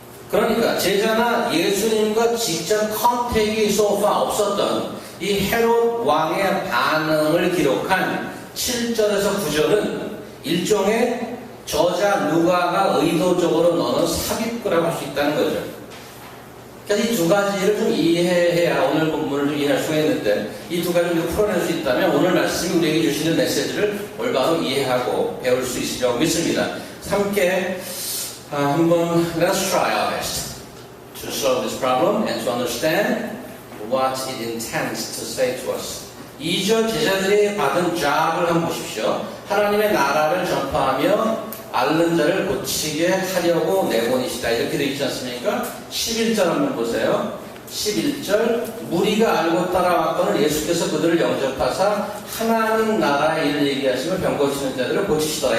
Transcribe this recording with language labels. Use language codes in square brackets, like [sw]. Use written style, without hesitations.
[ko] 그러니까 제자나 예수님과 직접 컨택이 소파 없었던 이 헤롯 왕의 반응을 기록한 7절에서 9절은 일종의 저자 누가가 의도적으로 넣는 삽입구라고 할 수 있다는 거죠. 그래서 이 두 가지를 좀 이해해야 오늘 본문을 좀 이해할 수가 있는데 이 두 가지를 풀어낼 수 있다면 오늘 말씀이 우리에게 주시는 메시지를 올바로 이해하고 배울 수 있으리라고 믿습니다. 함께 한번 [en] let us try our best to solve this problem and to understand what it intends to say to us. [ko] 2절 제자들이 받은 job을 한번 보십시오. 하나님의 나라를 전파하며 앓는 자를 고치게 하려고 내보내시다 이렇게 되어 있지 않습니까? 11절 한번 보세요. 11절 무리가 알고 따라왔거늘 예수께서 그들을 영접하사 하나님 나라의 일을 얘기하시며 병 고치는 자들을 고치시더라.